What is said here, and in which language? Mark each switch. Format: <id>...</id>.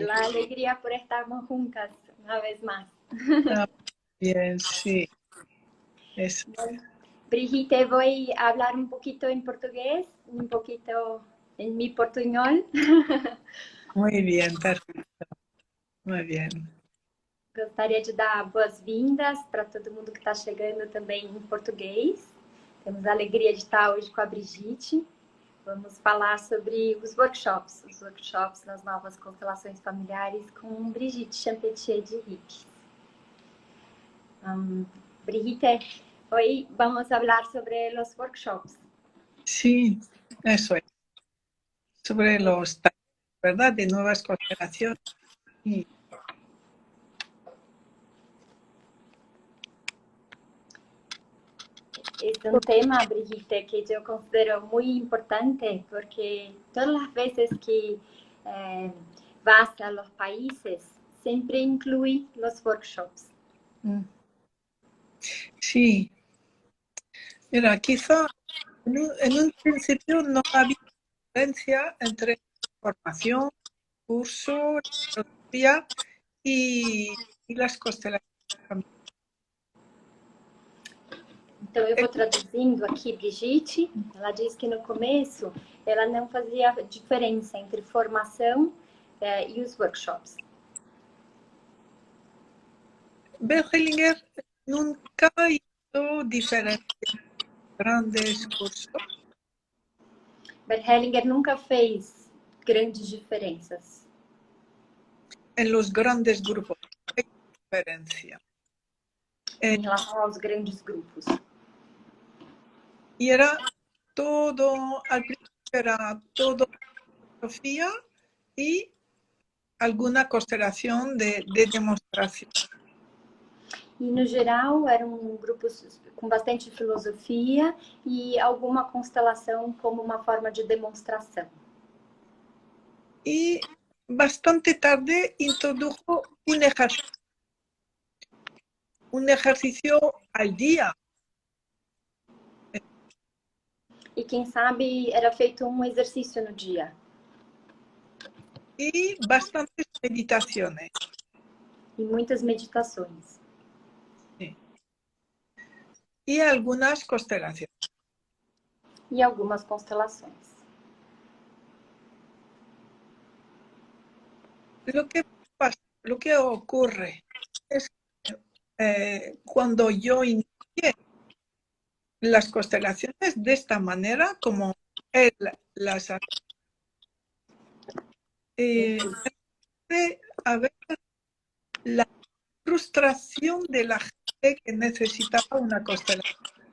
<es>La alegría por estarmos juntas una vez más. está bien, sí. Eso. Bueno, Brigitte, voy a hablar un poquito en portugués, un poquito en mi portuñol. Muy bien, perfecto. Muy bien.</es> <pt>Gostaria de dar boas-vindas para todo mundo que está chegando também em português. Temos a alegria de estar hoje com a Brigitte. Vamos falar sobre os workshops nas novas constelações familiares com Brigitte Champetier de Rick.</pt> <es>Brigitte, hoy vamos a hablar sobre los workshops. Sí, eso es. Sobre los talleres, ¿verdad? De nuevas constelaciones. Sí. Es un tema, Brigitte, que yo considero muy importante porque todas las veces que vas a los países, siempre incluye los workshops. Sí, mira, quizá en un principio no había diferencia entre formación, curso, filosofía y las constelaciones.</es> <pt>Então, eu vou traduzindo aqui, Brigitte. Ela diz que no começo ela não fazia diferença entre formação e os workshops.</pt> <es>Bert Hellinger nunca hizo diferencia en grandes cursos.</es> <pt>Bert Hellinger nunca fez grandes diferenças.</pt> <es>En los grandes grupos hay diferencia.</es> <pt>Em relação aos grandes grupos.</pt> <es>Y era todo, al principio era todo filosofía y alguna constelación de demostración.</es> <pt>E, no geral, eram grupos com bastante filosofia e alguma constelação como uma forma de demonstração.</pt> <es>Y bastante tarde introdujo un ejercicio al día.</es> <pt>E, quem sabe, era feito um exercício no dia.</pt> <es>Y bastantes meditaciones.</es> <pt>E muitas meditações.</pt> <es>Sí. Y algunas constelaciones.</es> <pt>E algumas constelações.</pt> <es>Lo que ocurre es que cuando yo inicié las constelaciones de esta manera, como él las hace, a ver la frustración de la gente que necesitaba una constelación.</es>